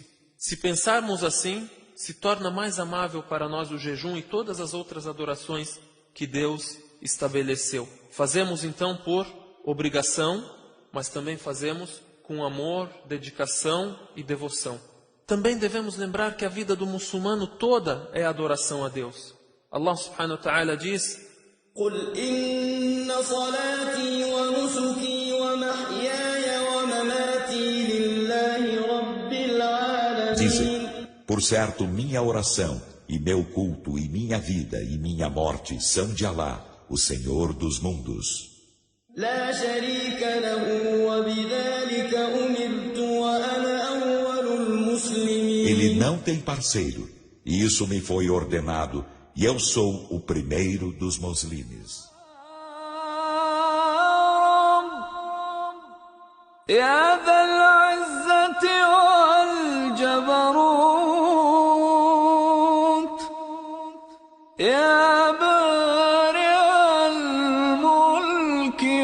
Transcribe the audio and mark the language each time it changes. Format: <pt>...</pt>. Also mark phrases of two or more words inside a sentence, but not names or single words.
<pt>Se pensarmos assim, se torna mais amável para nós o jejum e todas as outras adorações que Deus estabeleceu. Fazemos então por obrigação, mas também fazemos com amor, dedicação e devoção. Também devemos lembrar que a vida do muçulmano toda é adoração a Deus.</pt> <ar>الله سبحانه وتعالى</ar> <pt>diz:</pt> <ar>قل إن صلاتي ونسكي ومحياي ومماتي لله رب العالمين.</ar> <pt>Dizem, por certo, minha oração e meu culto e minha vida e minha morte são de Alá, o Senhor dos mundos.</pt> <ar>لا شريك له وبذلك أمرت وأنا أول المسلمين.</ar> <pt>Ele não tem parceiro, e isso me foi ordenado, e eu sou o primeiro dos muslimes.</pt> <ar>يا ذا العزة والجبروت يا بارئ الملك</ar>